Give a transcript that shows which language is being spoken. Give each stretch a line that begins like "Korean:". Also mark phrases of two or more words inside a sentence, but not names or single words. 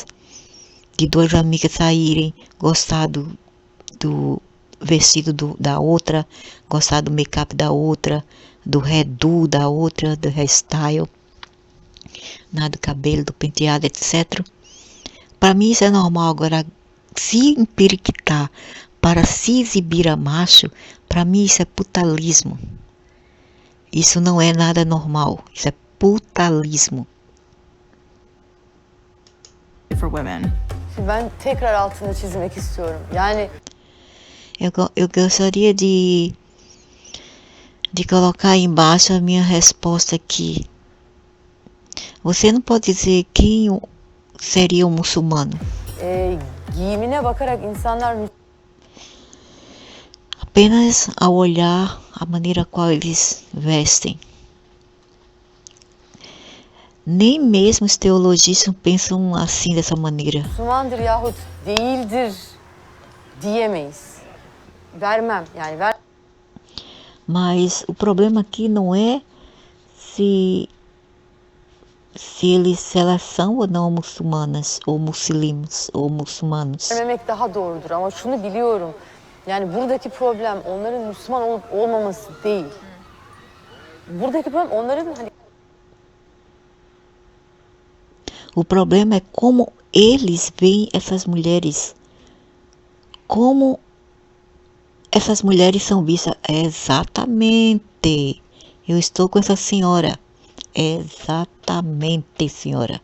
Portuguese: De duas amigas saírem, gostar do vestido da outra, gostar do make-up da outra, do hairdo da outra, do hairstyle, do cabelo, do penteado, etc. Para mim isso é normal. Agora, se empiriquitar para se exibir a macho, para mim isso é putalismo. Isso não é nada normal. Isso é putalismo.
English: for women.
Turkish: Ben tekrar altını çizmek istiyorum. Yani
Portuguese: Eu gostaria de colocar aí embaixo a minha resposta aqui. Você não pode dizer quem seria um muçulmano.
Turkish: giyimine bakarak insanlar
Portuguese: Apenas ao olhar a maneira qual eles vestem. Nem mesmo os teologistas pensam assim, dessa maneira.
Turkish: Müslümandır yahut değildir diyemeyiz. Vermem yani
Portuguese: Mas o problema aqui não é se elas são ou não muçulmanas, ou muslimos, ou muçulmanos.
Turkish: vermemek daha doğrudur ama şunu biliyorum. Yani buradaki problem onların Müslüman olup olmaması değil. Buradaki problem onların hani
Portuguese: O problema é como eles veem essas mulheres. Como essas mulheres são vistas. Exatamente. Eu estou com essa senhora. Exatamente, senhora.